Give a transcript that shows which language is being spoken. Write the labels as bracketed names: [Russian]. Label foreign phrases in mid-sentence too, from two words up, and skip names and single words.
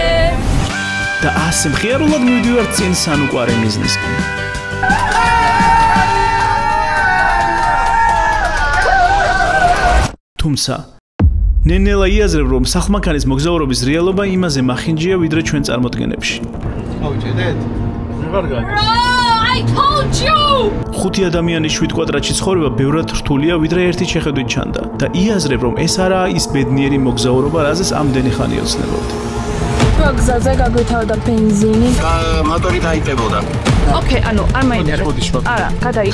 [Georgian] და ასე მხიარულად მივდივარ წინ სანუკვარე მიზნისკენ. თუმცა ნენელა იაზრებ რომ სახლ-მანქანის მოგზაურობის რეალობა იმაზე მახინჯია ვიდრე ჩვენ წარმოდგენებში. ავიჭედეთ? ვიღარ გადის. [English] I told you! [Georgian] 5 ადამიანის 7 კვადრატში ცხოვრება ბევრად რთულია ვიდრე ერთი შეხედვით ჩანდა და იაზრებ რომ ეს არაა ის ბედნიერი მოგზაურობა რაზეც ამდენი ხანი ოცნებობთ. გზაზე გაგვითავდა ბენზინი. მოტორი დაიწებოდა. ოკეი, ანუ არ მაინტერესებს. არა, გადაი.